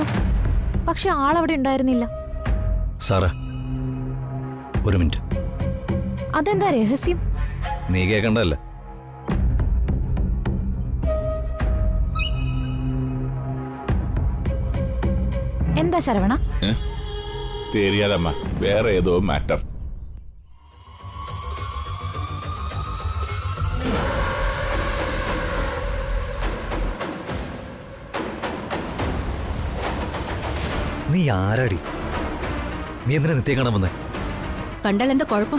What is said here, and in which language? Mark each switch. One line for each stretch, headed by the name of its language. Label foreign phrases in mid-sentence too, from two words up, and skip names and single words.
Malayalam: പക്ഷെ ആളവിടെ ഉണ്ടായിരുന്നില്ല. സാറാ, ഒരു മിനിറ്റ്. അതെന്താ രഹസ്യം? നീ കേൾക്കണ്ടല്ല. എന്താ ശരവണ?
Tamil: தெரியாதம்மா, வேற ஏதோ மேட்டர்.
Malayalam: നീ ആരാടി? നീ എന്തിനാ നിത്യ കാണാൻ വന്നേ? കണ്ടാൽ എന്താ കുഴപ്പം?